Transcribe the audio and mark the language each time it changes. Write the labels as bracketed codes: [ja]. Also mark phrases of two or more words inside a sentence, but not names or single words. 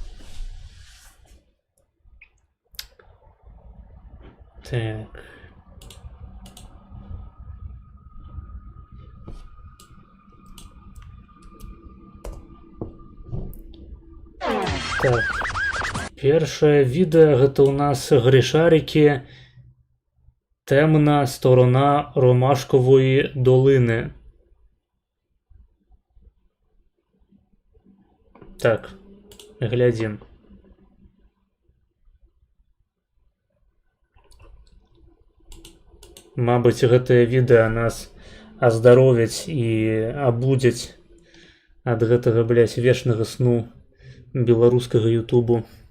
[be] Так. Так. Першае відэа гэта ў нас грішарікі. Темна сторона Ромашкової долини. Так, глядім. Мабыць, гэтае відэа нас аздаровіць і абудзіць ад гэтага, блядь, вечнага сну беларускага ютубу.